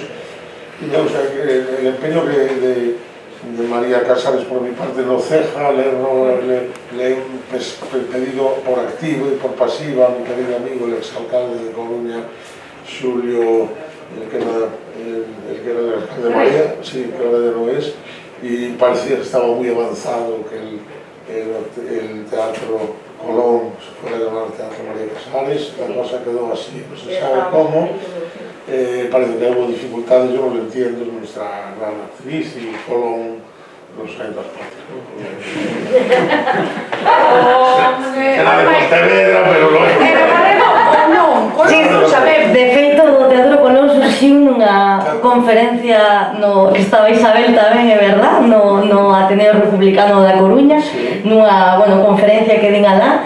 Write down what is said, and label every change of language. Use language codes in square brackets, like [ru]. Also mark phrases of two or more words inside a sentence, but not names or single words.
[es] Y me gusta el empeño de María Casares por mi parte no ceja, le he pedido por activo y por pasiva a mi querido amigo, el exalcalde de Coruña, Xulio, el que era el alcalde de María, sí, que ahora ya no es, y parecía que estaba muy avanzado, que el teatro Colón se fuera a llamar Teatro María Casares. La cosa quedó así, no se sabe cómo. Parece que hubo dificultades, yo no lo entiendo, es nuestra gran actriz y Colón [gl] non sei das partes. Era de Pontevedra, pero non é. Sí, saber, de feito, do Teatro Colón surxiu nunha conferencia no que estaba Isabel tamén, é verdad, no Ateneo Republicano da Coruña, nunha, conferencia que din alá.